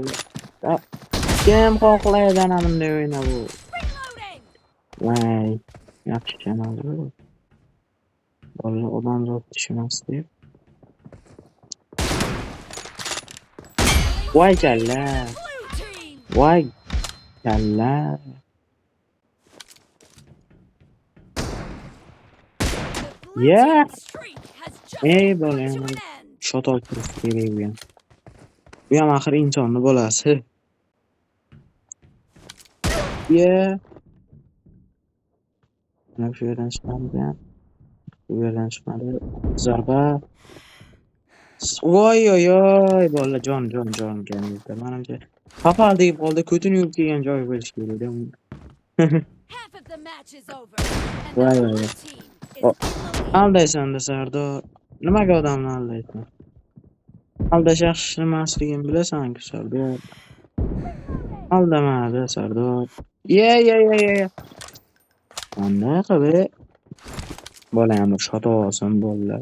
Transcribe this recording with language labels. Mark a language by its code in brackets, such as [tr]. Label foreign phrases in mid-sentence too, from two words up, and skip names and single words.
[uz] Kim xohlaydi ana bunday o'yna bu? [en] Reloading! [uz] Voy, yaxshi kanal bu. Bola odamzod tushmas deb. Voy kalla. [en] Blue team! [uz] Voy kalla. [en] The blue Yeah. team's streak has just [uz] Ey [en] come [uz] bola, [en] to an end. [uz] shot olib turib kerak bu ham. Bu ham axir insonni bolasi. Yeah. Mana shu yerdan chiqmadi. Bu yerdan chiqmadi. Zarba. Voy oy oy bola jon kanizda. Menimcha Papal deb qoldi, ko'tini yuvib kelgan joyi bo'lish kerak-da. [en] Half of the match is over, and the [uz] Voy [en] blue [uz] voy. [en] team is [uz] O, [en] in the lead. [uz] aldaysan-da Sardor. Nimaga odamni aldaysan? Aldash yaxshi emasligini bilasan-ku Sardor. Aldama-da Sardor. Ye. Qanday qilib bola ham shot olsin bolalar.